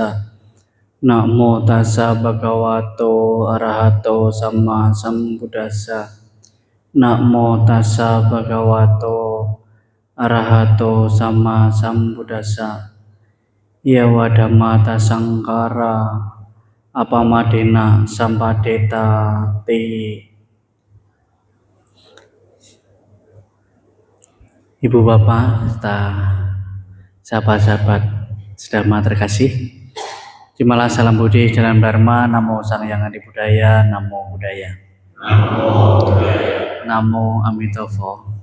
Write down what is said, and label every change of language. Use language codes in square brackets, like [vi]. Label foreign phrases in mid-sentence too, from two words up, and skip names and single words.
[pi] Namo tassa bhagavato arahato sama sambuddhassa. Namo tassa bhagavato arahato sama sambuddhassa. Yawa dhammata sangkara apamadena sampadeta te. [id] Ibu bapak serta sahabat-sahabat sedharma terkasih, terimalah salam budi dalam dharma. [pi] Namo Sang Hyang Adi Budaya, Namo Buddhaya. Namo Amitofo.